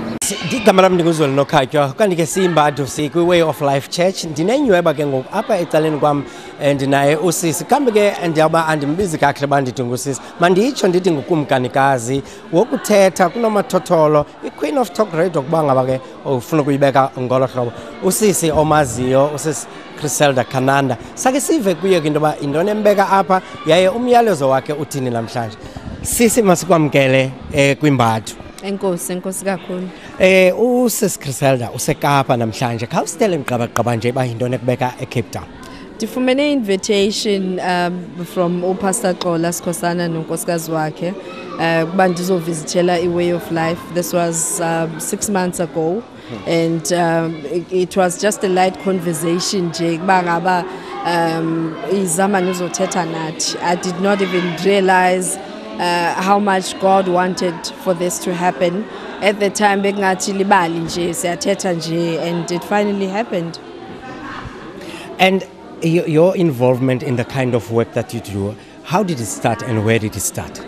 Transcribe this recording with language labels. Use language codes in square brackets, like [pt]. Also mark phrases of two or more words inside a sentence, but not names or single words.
[xh] Yes, igama lami nguzweli noKhatywa kanti ke siyimbadu sikwi-Way of Life Church ndinenyweba ke ngoku apha ecaleni kwam ndinaye usisi kambe ke ndiyawuba andimbizi kakuhle uba ndithi ngusisi manditsho ndithi ngukumkanikazi wokuthetha kunomathotholo i-Queen of Talk Radio kuba ngaba ke ufuna ukuyibeka ngolo hlobo usisi omaziyo usisi Criselda Kananda sake sive kuye ke into yoba yintoni embeka apha yaye umyalezo wakhe uthini namhlanje sisi masikwamkele kwimbadu. Enkosi kakhulu. Usis Criselda useKapa namhlanje. Khawusitele ngiqaba nje ba yintoni ekubeka eCape Town. Ndifumene [en] invitation from [xh] uPastor Xola Sikhosana nonkosikazi wakhe kuba ndizovisitela iWay of Life. [en] This was 6 months ago and it was just a light conversation [xh] nje kuba ngaba izama nizothetha nathi. [en] I did not even realize how much God wanted for this to happen. At the time, and it finally happened. And your involvement in the kind of work that you do, how did it start and where did it start?